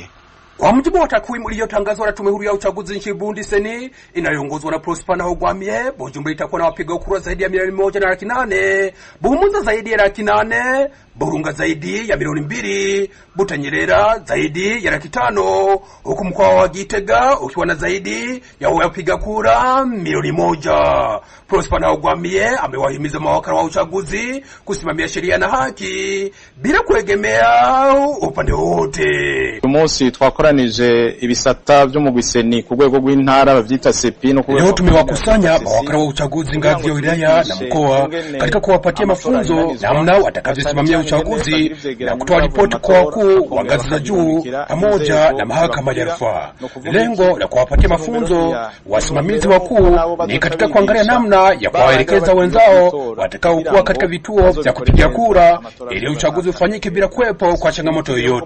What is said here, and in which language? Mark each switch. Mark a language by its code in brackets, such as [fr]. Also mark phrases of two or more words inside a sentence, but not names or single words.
[sw] Kwa mujibu wa takwimu iliyotangazwa na tume huru ya uchaguzi nchini Burundi seni inayoongozwa na Prosper Ntahogwamiye, Bujumbura itakuwa na wapiga kura zaidi ya 1,800,000, Buhumuza zaidi ya 800,000, Burunga zaidi ya 2,000,000, Butanyerera zaidi ya 500,000, huku mkoa wa Gitega ukiwa na zaidi ya wapiga kura 1,000,000. Prosper Ntahogwamiye amewahimiza mawakala wa uchaguzi kusimamia sheria na haki bila kuegemea upande wote. [rn] Umunsi twakoranije ibisata byo mu Gwiseni ku rwego rw'intara bavyita sepi no [sw] leo tumewakusanya mawakala wa uchaguzi ngazi ya wilaya na mkoa katika kuwapatia mafunzo namna watakavyosimamia uchaguzi na kutoa ripoti kwa wakuu wa ngazi za juu pamoja na mahakama ya rufaa. Lengo la kuwapatia mafunzo wasimamizi wakuu ni katika kuangalia namna ya kuwaelekeza wenzao watakao kuwa katika vituo vya kupigia kura ili uchaguzi ufanyike bila kuwepo kwa changamoto yoyote.